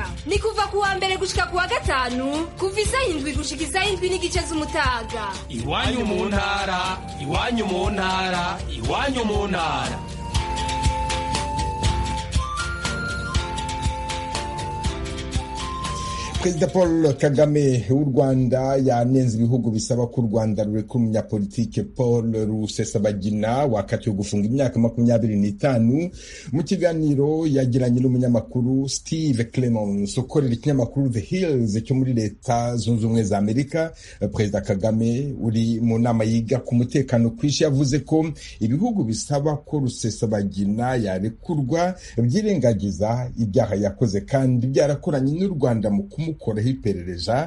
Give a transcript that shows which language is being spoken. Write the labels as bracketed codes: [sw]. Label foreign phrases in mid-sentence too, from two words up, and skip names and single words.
[rn] Ni kuva kuwa mbere gushika kuwa gatanu kuva isaha 7 gushika isaha 7 n'igice z'umutaga. Iwanyu mu ntara, iwanyu mu ntara, iwanyu mu ntara. [rw] Perezida Paul Kagame w'u Rwanda yanenze ibihugu bisaba ko u Rwanda rurekura umunyapolitike Paul Rusesabagina wakatiwe gufunga imyaka 25. mu kiganiro yagiranye n'umunyamakuru Steve Clemons ukorera ikinyamakuru The Hills cyo muri Leta Zunze Ubumwe za Amerika, Perezida Kagame uri mu nama yiga ku mutekano kw'isi yavuze ko ibihugu bisaba ko Rusesabagina yarekurwa byirengagiza ibyaha yakoze kandi byarakoranye n'u Rwanda mu mukoraho iperereza.